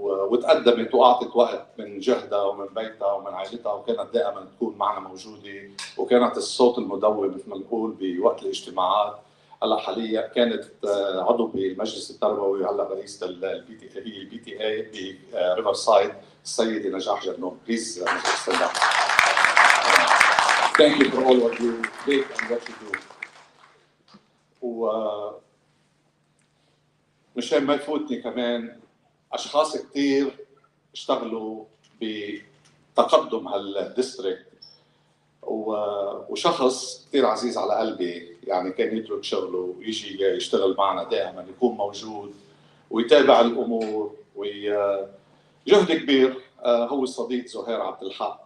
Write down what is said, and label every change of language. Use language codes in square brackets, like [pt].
[ar] وتقدمت واعطت وقت من جهدها ومن بيتها ومن عائلتها، وكانت دائما تكون معنا موجوده، وكانت الصوت المدوي مثل ما نقول بوقت الاجتماعات. هلا حاليا كانت عضو بالمجلس التربوي، وهلا رئيسه البي تي اي بريفر سايد، السيده نجاح جنون. [en] Please thank you for all what you did and what you do. [ar] مشان ما يفوتني كمان اشخاص كثير اشتغلوا بتقدم هالديستريكت، وشخص كثير عزيز على قلبي، يعني كان يترك شغله ويجي يشتغل معنا دائما، يكون موجود ويتابع الامور جهد كبير، هو الصديق زهير عبد الحق.